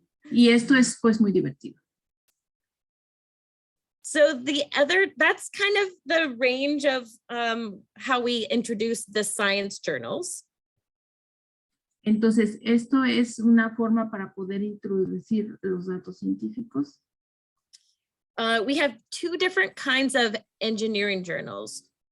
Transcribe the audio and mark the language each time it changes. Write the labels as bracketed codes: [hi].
[es] Y esto es pues muy divertido. [en] So that's kind of the range of how we introduce the science journals. [es] Entonces, esto es una forma para poder introducir los datos científicos. [en] We have two different kinds of engineering journals.